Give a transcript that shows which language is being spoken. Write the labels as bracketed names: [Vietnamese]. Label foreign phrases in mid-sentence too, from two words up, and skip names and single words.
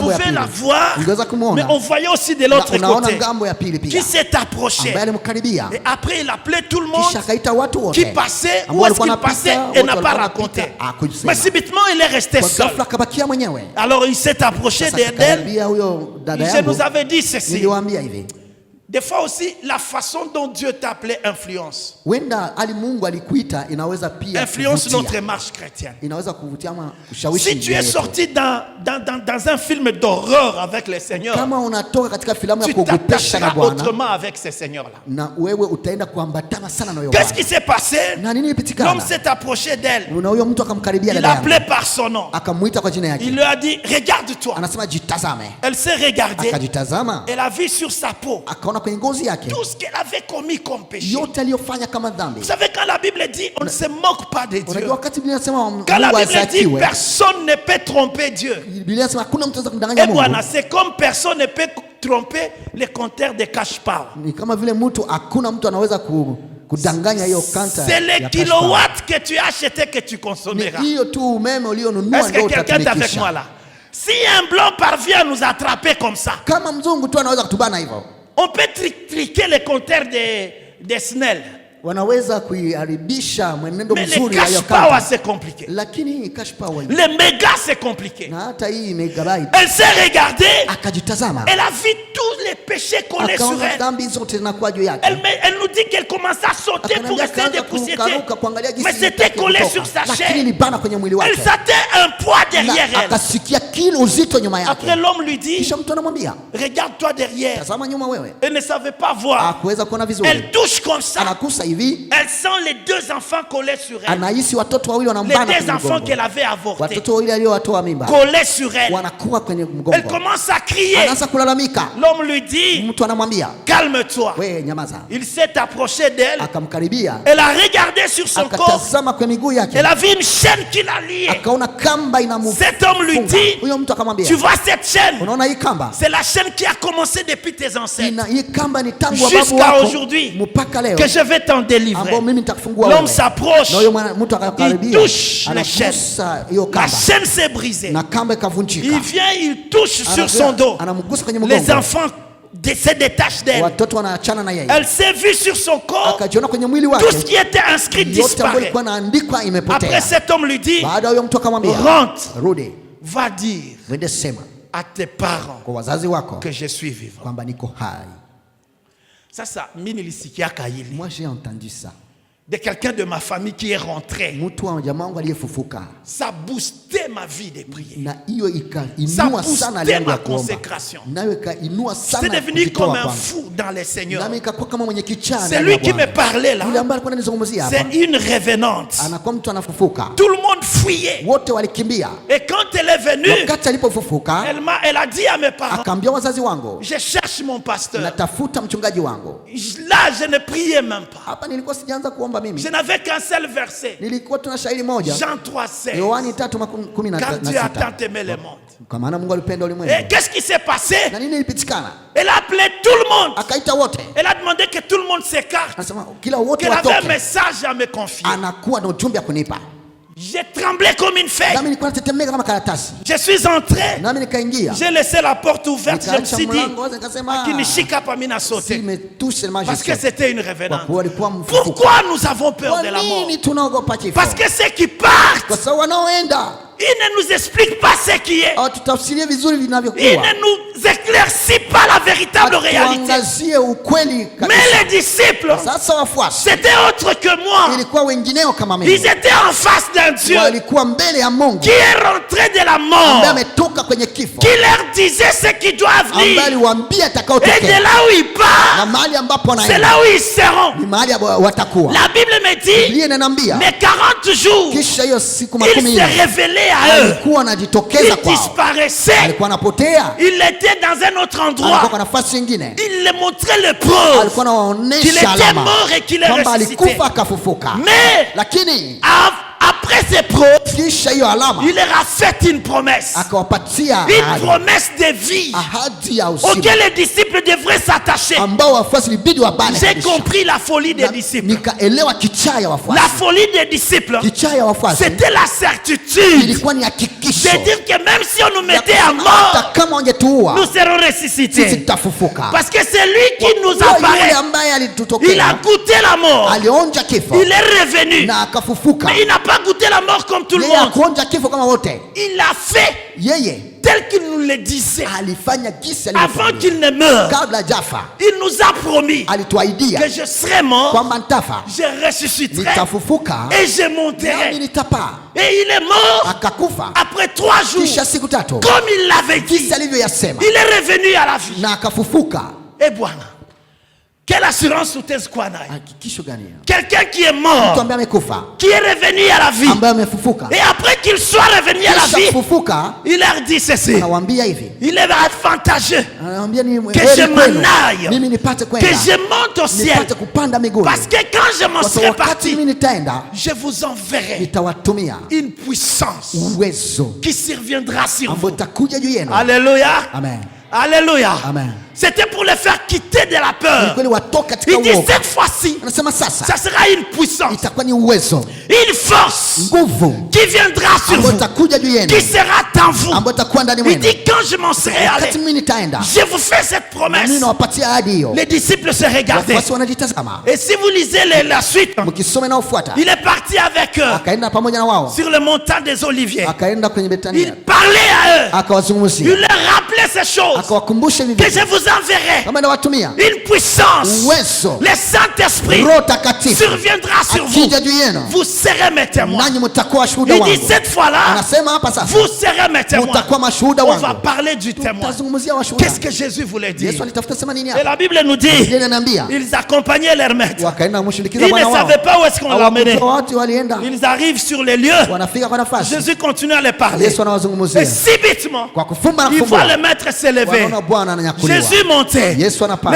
[Swahili] ngambo ya [French] pouvait [Swahili] pili, [French] la voir, [Swahili] ungeweza [French] mais [Swahili] kumwona [French] on voyait aussi de [Swahili] na [French] l'autre [Swahili] unaona [French] côté. [Swahili] ngambo ya pili [French] Qui [Swahili] pia, [French] s'est approché. [Swahili] ambaye alimkaribia, [French] Et après, il appelait tout le monde [Swahili] kisha akaita watu [French] qui [Swahili] wote [French] passait, [Swahili] ambao [French] où est-ce [Swahili] walikuwa [French] qu'il [Swahili] wanapita, [French] passait, [Swahili] wote [French] et n'a pas [Swahili] walikuwa [French] raconté. [Swahili] wanapita, hakusema. [French] Mais subitement, il est resté [Swahili] Kwa [French] seul. [Swahili] ghafla akabakia mwenyewe. [French] Alors il s'est approché [Swahili] Sasa [French] d'elle. [Swahili] akakaribia huyo dada [French] Je [Swahili] yangu, [French] nous avais dit ceci. [Swahili] niliwaambia hivi, [French] Des fois aussi, la façon dont Dieu t'appelait influence. [Swahili] wenda ali Mungu alikuita inaweza pia [French] Influence [Swahili] kuvutia. [French] notre marche chrétienne. [Swahili] Inaweza kuvutia ama kushawishi. [French] Si tu es [Swahili] njia [French] sorti [Swahili] yetu. [French] dans un film d'horreur avec le Seigneur, [Swahili] Kama unatoka katika filamu ya [French] tu [Swahili] kuogopesha na [French] t'attacheras [Swahili] Bwana, [French] autrement avec ces seigneurs-là. [Swahili] na wewe utaenda kuambatana sana na huyo [French] Qu'est-ce [Swahili] Bwana. [French] qui s'est passé? [Swahili] Na nini ilipitikana? [French] L'homme s'est approché d'elle. [Swahili] Na huyo mtu akamkaribia [French] Il [Swahili] dada yangu, [French] l'appelait par son nom. [Swahili] akamuita kwa jina [French] Il [Swahili] yake, [French] lui a dit, regarde-toi. [Swahili] anasema jitazame. [French] Elle s'est regardée. [Swahili] Akajitazama, [French] Elle a vu sur sa peau [Swahili] akaona kwenye ngozi yake [French] tout ce qu'elle avait commis comme péché. [Swahili] yote aliyofanya kama dhambi. [French] Vous savez, quand la Bible dit, on ne se moque pas de Dieu. [Swahili] Unajua wakati Biblia inasema [French] Quand la [Swahili] Mungu [French] Bible dit, [Swahili] asifiwe, [French] personne ne peut tromper Dieu. [Swahili] Biblia inasema hakuna mtu anaweza kumdanganya [French] Et [Swahili] Mungu. [French] voilà, c'est comme personne ne peut tromper les compteurs de cash power. [Swahili] Ni kama vile mtu, hakuna mtu anaweza kudanganya hiyo kanta [French] C'est [Swahili] ya [French] les [Swahili] cash [French] kilowatts que tu as acheté que tu [Swahili] power. [French] consommeras. [Swahili] Ni hiyo tu umeme ulionunua [French] Est-ce [Swahili] ndio [French] que quelqu'un est avec moi [Swahili] utatumikisha. [French] là? Si un blanc parvient à nous attraper comme ça, [Swahili] Kama mzungu tu anaweza kutubana hivyo, [French] on peut triquer les compteurs de Snell. [Swahili] wanaweza kuiharibisha mwenendo [French] Mais les [Swahili] mzuri wa hiyo [French] cash power, [Swahili] kanta. [French] c'est compliqué. [Swahili] Lakini hii cash power, [French] Les mégas, c'est compliqué. [Swahili] na hata hii megabyte, [French] Elle s'est regardée, [Swahili] akajitazama, [French] elle a vu tous les péchés collés sur [Swahili] akaona [French] elle. [Swahili] dhambi zote zinakuwa juu yake. [French] Elle nous dit qu'elle commençait à sauter pour [Swahili] Akaniambia [French] essayer de [Swahili] akaanza [French] pousser. [Swahili] kurukaruka kuangalia jinsi [French] Mais c'était [Swahili] yake [French] collé [Swahili] kutoka. [French] sur sa [Swahili] Lakini [French] chair. [Swahili] ilibana kwenye mwili [French] Elle [Swahili] wake, [French] sentait un poids derrière [Swahili] na [French] elle. [Swahili] akasikia kilo uzito nyuma [French] Après, [Swahili] yake. [French] l'homme lui dit, [Swahili] Kisha mtu anamwambia, [French] regarde-toi derrière. [Swahili] tazama nyuma wewe. [French] Elle ne savait pas voir. [Swahili] Hakuweza kuona vizuri, [French] Elle touche comme ça. [Swahili] anakusa hivi, [French] Elle sent les 2 enfants collés sur elle. [Swahili] anahisi watoto wawili [French] Les [Swahili] wanambana [French] 2 [Swahili] kwenye [French] enfants [Swahili] mgongo. [French] qu'elle avait avortés. [Swahili] Watoto wawili aliowatoa mimba [French] Collés sur elle. [Swahili] wanakuwa kwenye [French] Elle [Swahili] mgongo, [French] commence à crier. [Swahili] anaanza kulalamika. [French] L'homme lui dit, [Swahili] Mtu anamwambia, [French] calme-toi. [Swahili] wewe nyamaza. [French] Il s'est approché d'elle. [Swahili] Akamkaribia, [French] Elle a regardé sur son corps. [Swahili] akatazama kwa miguu yake, [French] Elle a vu une chaîne qui l'a liée. [Swahili] akaona kamba [French] Cet homme lui [Swahili] inamufunga. [French] dit, [Swahili] Huyo mtu akamwambia, [French] tu vois cette chaîne? [Swahili] unaona hii kamba? [French] C'est la chaîne qui a commencé depuis tes ancêtres. [Swahili] Hii kamba ni tangu wa babu [French] Jusqu'à [Swahili] wako [French] aujourd'hui. [Swahili] mpaka leo, [French] Que je vais t'en délivrer. [Swahili] ambao mimi nitakufungua [French] L'homme [Swahili] wewe. [French] s'approche. [Swahili] Na huyo mtu akakaribia, [French] Il touche les chaînes. [Swahili] anagusa hiyo [French] La [Swahili] kamba [French] chaîne s'est brisée. [Swahili] na kamba ikavunjika. [French] Il vient, il touche sur son dos. [Swahili] Anamgusa kwenye [French] Les [Swahili] mgongo, [French] enfants se détache d'elle. [Swahili] watoto wanaachana na yeye. [French] Elle s'est vue sur son corps. [Swahili] Akajiona kwenye mwili [French] Tout [Swahili] wake, [French] ce qui était inscrit [Swahili] yote ambayo [French] disparaît. [Swahili] ilikuwa inaandikwa [French] Après [Swahili] imepotea. [French] cet homme lui dit, [Swahili] Baada huyo mtu akamwambia, [French] rentre, [Swahili] rudi, [French] va dire [Swahili] wende sema [French] à tes parents [Swahili] kwa wazazi wako [French] que je suis vivant. [Swahili] kwamba niko hai. Sasa mimi nilisikiaka hili [French] Moi j'ai entendu ça. de quelqu'un de ma famille qui est rentré. [Swahili] Mtu wa jamaa wangu aliyefufuka, [French] Ça boostait ma vie de prier. [Swahili] na hiyo [French] Ça [Swahili] ikainua sana [French] boostait [Swahili] lengo [French] ma [Swahili] ya kuomba, [French] consécration. [Swahili] nayo ikainua [French] J'étais [Swahili] sana [French] devenu [Swahili] kujitoa [French] comme un [Swahili] kwangu. [French] fou dans les seigneurs. [Swahili] Nami ikakuwa kama mwenye kichaa [French] C'est [Swahili] ndani [French] lui [Swahili] ya [French] qui me [Swahili] Bwana. [French] parlait là. [Swahili] Yule ambaye alikuwa ananizungumzia hapa, [French] C'est une revenante. [Swahili] anakuwa mtu anafufuka. [French] Tout le monde fuyait. [Swahili] Wote walikimbia. [French] Et quand elle est venue, [Swahili] Wakati alipofufuka, [French] elle a dit à mes parents, [Swahili] akaambia wazazi wangu, [French] je cherche mon pasteur. [Swahili] natafuta mchungaji wangu. [French] Là, je ne priais même pas. [Swahili] Hapa nilikuwa sijaanza kuomba mimi. [French] Je n'avais qu'un seul verset. [Swahili] Nilikuwa tuna shairi moja, [French] Jean 3,16. [Swahili] Yohani [French] Car Dieu a tant [Swahili] 3:16. [French] aimé le monde. [Swahili] Kwa maana Mungu alipenda [French] Et [Swahili] ulimwengu. [French] qu'est-ce qui s'est passé? [Swahili] Na nini ilipitikana? [French] Elle a appelé tout le monde. [Swahili] Akaita wote. [French] Elle a demandé que tout le monde s'écarte. [Swahili] Anasema kila wote [French] Qu'elle avait un [Swahili] watoke. [French] message à me confier. [Swahili] Anakuwa na ujumbe wa kunipa. [French] J'ai tremblé comme une feuille. [Swahili] Nami nilikuwa natetemeka kama karatasi. [French] Je suis entré. [Swahili] Nami nikaingia. [French] J'ai laissé la porte ouverte. Je me [Swahili] Nikaacha [French] suis dit, [Swahili] mlango wazi, nikasema Akinishika pa mina [French] si sauté. [Swahili] imetosha seulement [French] Parce que Jésus. c'était une [Swahili] Kwa [French] revenante. [Swahili] kuwa alikuwa mfufuka. [French] Pourquoi nous avons peur [Swahili] Kwa [French] de la mort? [Swahili] nini tunaogopa kifo? [French] Parce que ceux qui partent, [Swahili] Kwa sababu wanaoenda [French] ils ne nous expliquent pas ce qui est. [Swahili] hawatutafsirie vizuri [French] Ils [Swahili] vinavyokuwa. [French] ne nous éclaircissent pas la véritable réalité. [Swahili] Hatuangazie ukweli kabisa. [French] Mais les disciples, [Swahili] Sasa wafuasi [French] c'était autre que moi. [Swahili] ilikuwa wengineo kama [French] Ils [Swahili] mimi, [French] étaient en face d'un Dieu [Swahili] walikuwa mbele ya Mungu [French] qui est rentré de la [Swahili] ambaye [French] mort, [Swahili] ametoka kwenye kifo, [French] qui leur disait ce qui doit [Swahili] ambaye [French] venir. [Swahili] aliwaambia [French] Et de [Swahili] atakayotokea, [French] là où ils [Swahili] na [French] partent, [Swahili] mahali ambapo [French] c'est [Swahili] wanaenda [French] là où ils seront. [Swahili] ni mahali ambapo watakuwa. [French] La Bible me dit, [Swahili] Biblia inaniambia [French] mais 40 jours, [Swahili] kisha hiyo siku [French] il [Swahili] 10 [French] s'est révélé à eux. [Swahili] alikuwa anajitokeza [French] Il [Swahili] kwao, [French] disparaissait. [Swahili] alikuwa anapotea, [French] Il était dans un autre [Swahili] alikuwa [French] endroit. [Swahili] kwa nafasi nyingine, [French] Il les montrait le preuve [Swahili] alikuwa [French] qu'il [Swahili] anawaonesha [French] était [Swahili] alama [French] mort et qu'il est [Swahili] kwamba [French] ressuscité. [Swahili] alikufa akafufuka. [French] Mais [Swahili] Lakini [French] après ces preuves, [Swahili] kisha hiyo alama [French] il leur a fait une promesse. [Swahili] akawapatia [French] Une [Swahili] ahadi, [French] promesse de vie [Swahili] ahadi ya uzima [French] auquel les disciples devraient s'attacher. [Swahili] ambao wafuasi libidi wabane [French] J'ai [Swahili] kabisa. [French] compris la folie des [Swahili] Na- [French] disciples. [Swahili] nikaelewa kichaa ya wafuasi. [French] La folie des disciples, [Swahili] Kichaa ya wafuasi [French] c'était la certitude [Swahili] ilikuwa ni hakikisho [French] de dire que même si on nous [Swahili] ya [French] mettait à [Swahili] kusema hata [French] mort, [Swahili] kama wangetuua [French] nous serons [Swahili] sisi [French] ressuscités. [Swahili] tutafufuka. [French] Parce que c'est lui qui nous [Swahili] Kwa yule [French] apparaît. [Swahili] ambaye [French] Il a [Swahili] alitutokea [French] goûté la mort. [Swahili] alionja kifo [French] Il est revenu. [Swahili] na akafufuka. [French] Mais il n'a pas goûté la mort comme tout le [Swahili] Yeye [French] monde. [Swahili] akuonja kifo kama wote, [French] Il a fait [Swahili] yeye [French] tel qu'il nous le disait. [Swahili] alifanya gisi [French] Avant [Swahili] alivyofanya. [French] qu'il ne meure, [Swahili] Kabla jafa [French] il nous a promis [Swahili] alituahidia [French] que je serai mort, [Swahili] kwamba ntafa, [French] je ressusciterai [Swahili] nitafufuka [French] et je [Swahili] nami [French] monterai. [Swahili] nitapaa. [French] Et il est mort [Swahili] Akakufa [French] après 3 jours, [Swahili] kisha siku tatu [French] comme il l'avait dit. [Swahili] gisi alivyoyasema, [French] Il est revenu à la vie. [Swahili] na akafufuka. [French] Et Bwana, quelle assurance [Swahili] utaweza kuwa nayo? Hakikisho gani? [French] Quelqu'un qui est [Swahili] Mtu [French] mort, [Swahili] ambaye amekufa [French] qui est revenu à la vie, [Swahili] ambaye amefufuka [French] et après qu'il soit revenu à la [Swahili] kisha [French] vie, [Swahili] kufufuka, [French] il leur dit ceci: [Swahili] anawaambia hivi, [French] il est avantageux [Swahili] anawaambia ni [French] que [Swahili] heri [French] je [Swahili] kwenu [French] m'en aille, [Swahili] mimi nipate [French] que [Swahili] kwenda, [French] je monte au ciel, [Swahili] nipate kupanda mbinguni, [French] parce que quand je m'en [Swahili] kwa [French] serai [Swahili] sababu wakati [French] parti, [Swahili] mimi nitaenda [French] je vous enverrai [Swahili] nitawatumia [French] une puissance [Swahili] uwezo [French] qui surviendra sur [Swahili] ambao [French] vous. [Swahili] utakuja juu yenu. [French] Alléluia. [Swahili] Amen. [French] Alléluia. [Swahili] Amen. [French] C'était pour les faire quitter de la [Swahili] Ili [French] peur. [Swahili] kweli watoke katika [French] Il dit [Swahili] uoga. [French] cette fois-ci, [Swahili] Anasema sasa [French] ça sera une puissance, [Swahili] itakuwa ni uwezo, [French] une force [Swahili] nguvu [French] qui viendra sur [Swahili] ambayo [French] vous, [Swahili] itakuja juu yenu, [French] qui sera en vous. [Swahili] ambayo itakuwa ndani [French] Il [Swahili] mwenu. [French] dit quand je m'en serai allé, [Swahili] Wakati mimi nitaenda, [French] je vous fais cette [Swahili] na [French] promesse. [Swahili] mimi nawapatia ahadi hiyo. [French] Les disciples se regardaient. [Swahili] Wafuasi wanajitazama, [French] Et si vous lisez la suite, [Swahili] mkisoma inayofuata, [French] il est parti avec eux [Swahili] akaenda pamoja na wao, [French] sur le montant des Oliviers. [Swahili] akaenda kwenye Betania, [French] Il parlait à eux. Il [Swahili] akawazungumzia, [French] leur rappelait ces choses [Swahili] akawakumbusha hivi [French] que [Swahili] vitu [French] je vous enverrai. [Swahili] kama nawatumia [French] Une puissance, [Swahili] uwezo, [French] le Saint-Esprit [Swahili] Roho Takatifu [French] surviendra sur vous. [Swahili] akija juu yenu, [French] Vous serez mes témoins. [Swahili] nanyi mtakuwa shuhuda [French] Il dit [Swahili] wangu. [French] cette fois-là, [Swahili] Anasema hapa sasa, [French] vous serez mes témoins. [Swahili] mtakuwa mashuhuda [French] On va [Swahili] wangu. [French] parler du témoin. [Swahili] Tutazungumzia washuhuda. [French] Qu'est-ce que Jésus voulait dire? [Swahili] Yesu alitafuta sema nini [French] Et [Swahili] hapa? [French] la Bible nous dit, [Swahili] Biblia inaniambia [French] ils accompagnaient leur maître. [Swahili] wakaenda kumshindikiza [French] Ils ne [Swahili] Bwana wao. [French] savaient pas où est-ce qu'on l'amenait. [Swahili] Hawakujua watu walienda, [French] Ils arrivent sur les lieux. [Swahili] wanafika kwa nafasi. [French] Jésus continue à les parler. [Swahili] Yesu [French] Et [Swahili] anawazungumzia [French] subitement, [Swahili] kwa kufumba na [French] il voit [Swahili] kufumbua, [French] le maître s'élever. [Swahili] wanaona Bwana ananyakuliwa. [French] Jésus montait. [Swahili] Yesu anapanda.